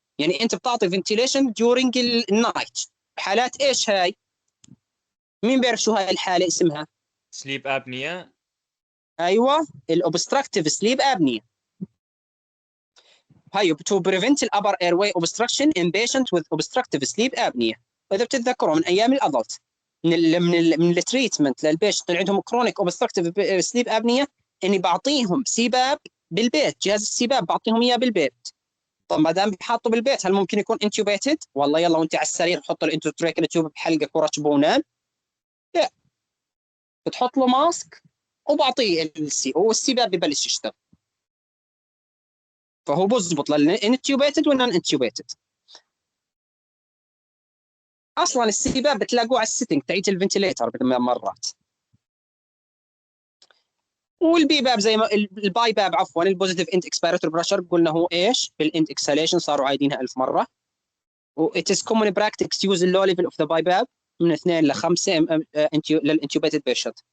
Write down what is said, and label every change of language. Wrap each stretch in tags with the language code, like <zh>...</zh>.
<ar>يعني انت بتعطي فنتيليشن ديورنج النايت. بحالات ايش هاي؟ مين بيعرف شو هاي الحاله اسمها؟ سليب ابنيا. ايوه الاوبستراكتيف سليب ابنيا.</ar> <en>هاي to prevent the upper airway obstruction in patients with obstructive sleep apnea.</en> <ar>واذا بتتذكروا من ايام الادلت من التريتمنت للبيشنت اللي عندهم كرونيك اوبستراكتيف سليب ابنيا اني بعطيهم سباب بالبيت، جهاز السباب بعطيهم اياه بالبيت. طب ما دام بحطه بالبيت هل ممكن يكون انتوبيتد؟ والله يلا وانت على السرير حط الانتوتريكال تيوب بحلقك ورشبه ونام؟ لا، بتحط له ماسك وبعطيه والسباب ببلش يشتغل. فهو بظبط للانتوبيتد والنون انتوبيتد. اصلا السباب بتلاقوه على السيتنج تاعت الفنتيليتر مرات. والبيباب زي ما الباي باب عفوا البوزيتيف انت اكسبيراتوري بريشر قلنا هو ايش؟ بالانت اكسليشن صاروا عايدينها 1000 مره.</ar> <en>و it is common practice to use the low level of the BiPAP</en> <ar>من 2 ل 5 للانتوبيتد بيشنت.</ar>